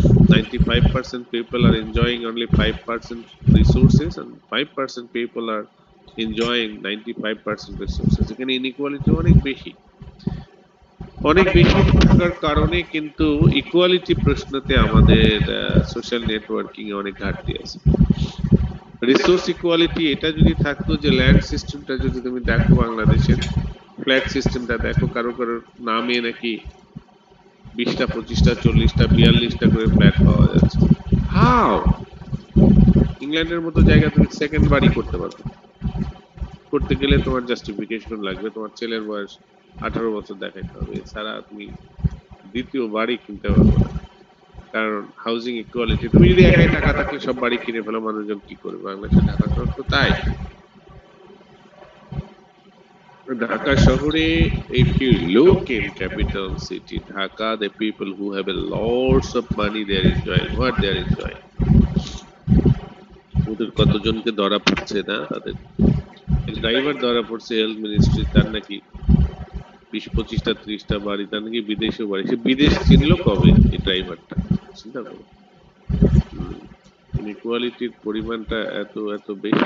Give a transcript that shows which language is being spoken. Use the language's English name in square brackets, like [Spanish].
[English] 95% people are enjoying only 5% resources and 5% people are enjoying 95% resources। [Bangla] এখানে inequality অনেক বেশি, অনেক বেশি থাকার কারণে কিন্তু ইকুয়ালিটি প্রশ্নতে আমাদের সোশ্যাল নেটওয়ার্কিং এ অনেক ঘাটতি আছে। রিসোর্স ইকুয়ালিটি এটা যদি থাকতো, যে ল্যান্ড সিস্টেমটা যদি তুমি দেখো বাংলাদেশের ফ্ল্যাট সিস্টেমটা দেখো, কারো কারো নামে নাকি 20টা 25টা 40টা 42টা করে ফ্ল্যাট পাওয়া যাচ্ছে। হাউ? ইংল্যান্ডের মতো জায়গা তুমি সেকেন্ড বাড়ি করতে পারবে, করতে গেলে তোমার জাস্টিফিকেশন লাগবে, তোমার ছেলের বয়স 18 বছর দেখাইতে হবে, এছাড়া তুমি দ্বিতীয় বাড়ি কিনতে পারবে না। কারণ হাউজিং ইকুয়ালিটি, তুমি যদি একাই টাকা থাকলে সব বাড়ি কিনে ফেলো, মানুষজন কি করবে? বাংলাদেশে ঢাকা শহর তো তাই। ঢাকা শহরে, [English] if you look in capital city Dhaka, the people who have a lots of money, they are enjoying what they are enjoying। [Bangla] ওদের কতজনকে ধরা পড়ছে না, তাদের ড্রাইভার ধরা পড়ছে হেলথ মিনিস্ট্রি, তার নাকি 20 25টা 30টা বাড়ি, তার নাকি বিদেশে বাড়ি। সে বিদেশ চিনলো কবে এই ড্রাইভারটা? চিন্তা করো। ইনইকুয়ালিটির পরিমাণটা এত এত বেশি।